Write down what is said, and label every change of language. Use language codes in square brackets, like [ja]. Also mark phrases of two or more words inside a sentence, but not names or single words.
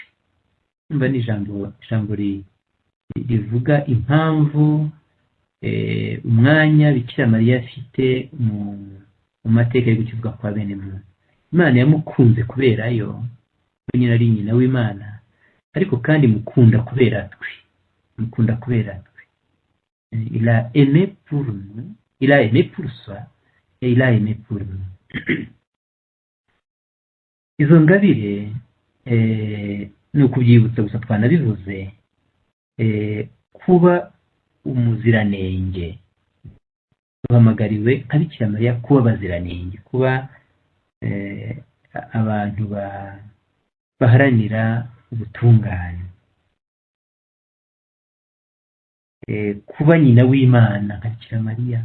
[rw] Umva ni ijambo rivuga impamvu umwanya Bikira Mariya afite mu mateka yo gukizwa kwa bene muntu. Imana yamukunze kubera yo, nyine ari nyina w'Imana, ariko kandi mukunda kubera twe. [fr] Il a aimé pour nous, il a aimé pour soi, et il a aimé pour nous. [rw] Izo ngabire ni ukubyibutsa gusa, twanabivuze, kuba umuziranenge. Duhamagariwe nka Bikira Mariya kuba abaziranenge, kuba abantu baharanira ubutungane, kuba nyina w'Imana nka Bikira Mariya.